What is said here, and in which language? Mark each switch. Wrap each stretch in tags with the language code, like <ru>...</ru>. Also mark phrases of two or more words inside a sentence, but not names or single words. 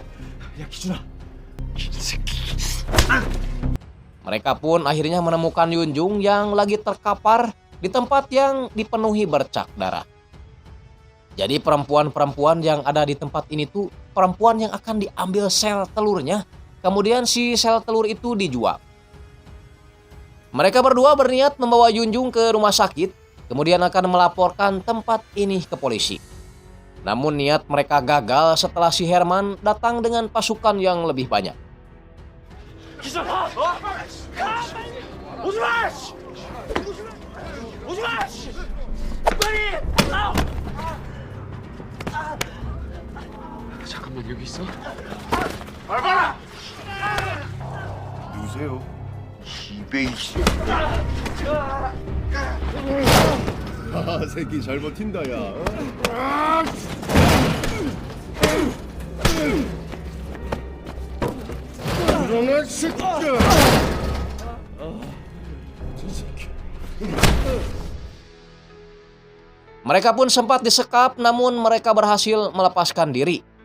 <ko>야 기준아.</ko> <id>Mereka pun akhirnya menemukan Yunjung yang lagi terkapar di tempat yang dipenuhi bercak darah. Jadi perempuan-perempuan yang ada di tempat ini tuh perempuan yang akan diambil sel telurnya, kemudian si sel telur itu dijual. Mereka berdua berniat membawa Yunjung ke rumah sakit, kemudian akan melaporkan tempat ini ke polisi. Namun niat mereka gagal setelah si Herman datang dengan pasukan yang lebih banyak.</id> <ko>잠깐만 여기 있어? 누구세요? 이베이씨. 아, 새끼 잘 버틴다, 야. 일어나, 새끼야.</ko> <id>Mereka pun sempat disekap, namun mereka berhasil melepaskan diri.</id>